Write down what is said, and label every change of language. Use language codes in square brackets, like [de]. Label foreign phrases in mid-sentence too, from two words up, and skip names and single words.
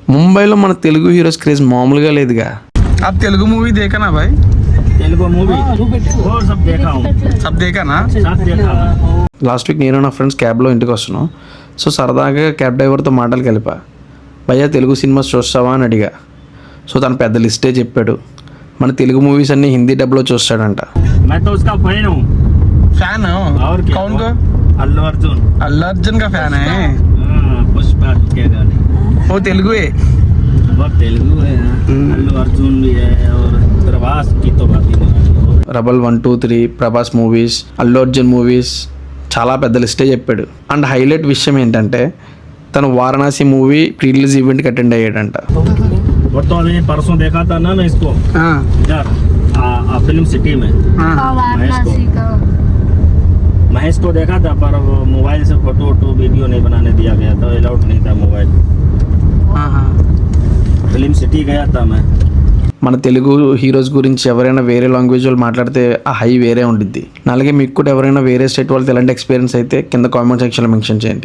[te] ముంబైలో మన తెలుగు హీరోస్ క్రేజ్ మామూలుగా లేదుగా. [hi] आप तेलुगु मूवी देखा ना भाई? तेलुगु मूवी वो सब देखा हूँ, सब देखा ना? सब देखा हूँ। [en] last week [te] నేను నా ఫ్రెండ్స్ క్యాబ్లో ఇంటికి వస్తున్నాను. సో సరదాగా క్యాబ్ డ్రైవర్తో మాటలు కలిపా. భయ్యా తెలుగు సినిమాస్ చూస్తావా అని అడిగా. సో తను పెద్ద లిస్టే చెప్పాడు. మన తెలుగు మూవీస్ అన్నీ హిందీ డబ్లో చూస్తాడంట. [hi] मैं तो उसका फैन हूँ। फैन हो? और क्या? कौन को? अल्लू अर्जुन। अल्लू अर्जुन का फैन है? पुष्पा के गाने वो तेलुगु है? वो तेलुगु है। अल्लू अर्जुन भी है और प्रभास की तो बात ही नहीं। [te] రెబల్ 1, 2, 3, ప్రభాస్ మూవీస్, అల్లు అర్జున్ మూవీస్ చాలా పెద్ద లిస్టే చెప్పాడు. అండ్ హైలైట్ విషయం ఏంటంటే తను వారణాసి మూవీ [en] pre release [te] ఈవెంట్కి అటెండ్ అయ్యాడంట. [hi] वो तो अभी परसों देखा था ना मैं इसको हाँ इधर फिल्म सिटी में। हाँ वाराणसी का महेश को देखा था पर वो मोबाइल से [en] photo video [hi] नहीं बनाने दिया गया था, अलाउड नहीं था मोबाइल। हाँ हाँ फिल्म सिटी गया था मैं। [te] మన తెలుగు హీరోస్ గురించి ఎవరైనా వేరే లాంగ్వేజ్ వాళ్ళు మాట్లాడితే ఆ హై వేరే ఉండిద్ది. అలాగే మీకు కూడా ఎవరైనా వేరే స్టేట్ వాళ్ళతో ఎలాంటి ఎక్స్పీరియన్స్ అయితే కింద కామెంట్ సెక్షన్లో మెన్షన్ చేయండి.